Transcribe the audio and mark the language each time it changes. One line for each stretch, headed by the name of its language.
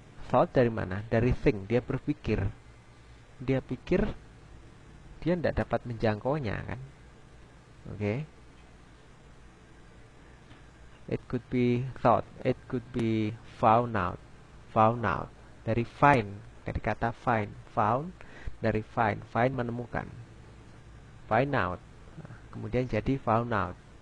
Indonesian: Thought dari mana? Dari think, dia berpikir. Dia pikir dia tidak dapat menjangkaunya kan. Oke.
English: It could be thought, it could be found out.
Indonesian: Dari find, dari kata find. Found dari find menemukan.
English: Find out,
Indonesian: kemudian jadi
English: found out.